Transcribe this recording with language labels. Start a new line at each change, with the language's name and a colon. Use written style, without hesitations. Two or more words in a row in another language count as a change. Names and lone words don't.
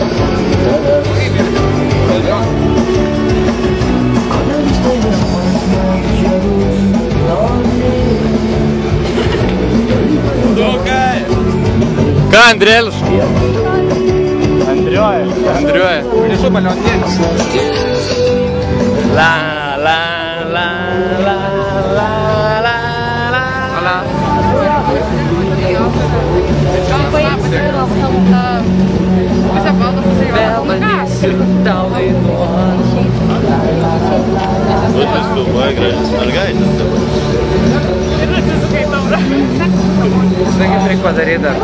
Lithuanian: Ką, Andrėlis? Andriuoja. Nežinau, balionėlis. La, la, la, la, la, la, la. Ala. Būtas filmuoja gražias mergaitės dabar. Žinai, kaip reikia padaryti dar.